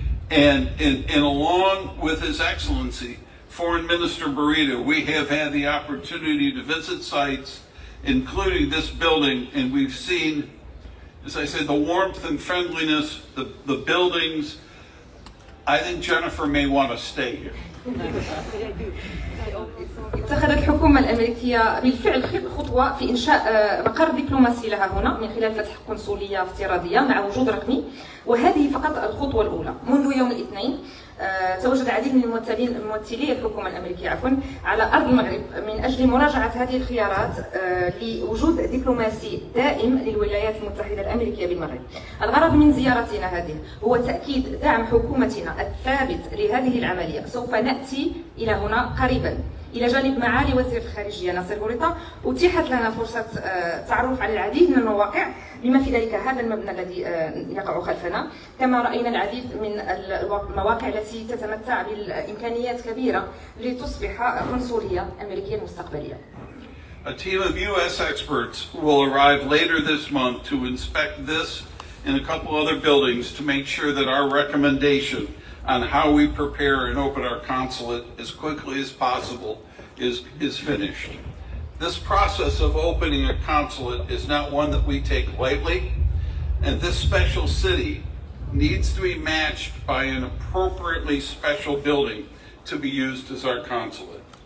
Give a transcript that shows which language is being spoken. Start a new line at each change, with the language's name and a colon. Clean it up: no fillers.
English: And along with His Excellency, Foreign Minister Burrito, we have had the opportunity to visit sites, including this building, and we've seen, as I said, the warmth and friendliness, the buildings. I think Jennifer may want to stay here.
Arabic: اتخذت الحكومة الأمريكية بالفعل خطوة في إنشاء مقر دبلوماسي لها هنا من خلال فتح قنصلية افتراضية مع وجود رقمي، وهذه فقط الخطوة الأولى. منذ يوم الاثنين تواجد العديد من ممثلي الحكومة الأمريكية على أرض المغرب من أجل مراجعة هذه الخيارات لوجود دبلوماسي دائم للولايات المتحدة الأمريكية بالمغرب. الغرض من زيارتنا هذه هو تأكيد دعم حكومتنا الثابت لهذه العملية. سوف نأتي إلى هنا قريبا إلى جانب معالي وزير الخارجية ناصر بوريطة. أتيحت لنا فرصة تعرف على العديد من المواقع بما في ذلك هذا المبنى الذي يقع خلفنا. كما رأينا العديد من المواقع التي تتمتع بالإمكانيات كبيرة لتصبح قنصلية أمريكية مستقبلية.
English: A team of U.S. experts will arrive later this month to inspect this and a couple other buildings to make sure that our recommendation on how we prepare and open our consulate as quickly as possible is finished. This process of opening a consulate is not one that we take lightly, and this special city needs to be matched by an appropriately special building to be used as our consulate.